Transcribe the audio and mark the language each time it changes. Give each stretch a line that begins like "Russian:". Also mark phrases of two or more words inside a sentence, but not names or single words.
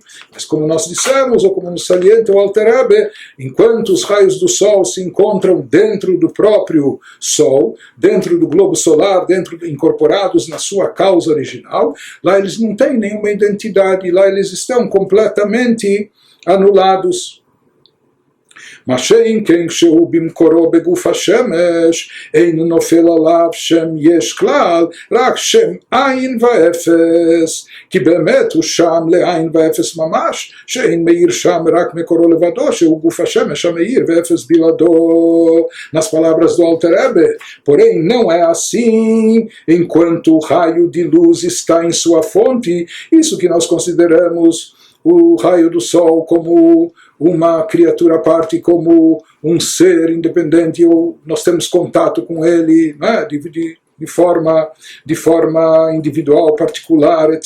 Portuguese: Mas como nós dissemos, ou como nos salienta o Alter Rebbe, enquanto os raios do Sol se encontram dentro do próprio Sol, dentro do globo solar, incorporados na sua causa original, lá eles não têm nenhuma identidade, lá eles estão completamente anulados.
Hebrew: מה שאין כן כשהוא במקורו בגוף השמש, אין נופל עליו שם יש כלל, רק שם עין ואפס, כי באמת הוא שם לעין ואפס ממש, שאין מאיר שם רק מקורו לבדו, שהוא גוף השמש המאיר ואפס בלעדו.
Portuguese: Nas palavras do Alter Rebbe, porém não é assim, enquanto o raio de luz está em sua fonte, isso que nós consideramos o raio do sol como uma criatura à parte, como um ser independente, ou nós temos contato com ele, né, de forma individual, particular, etc.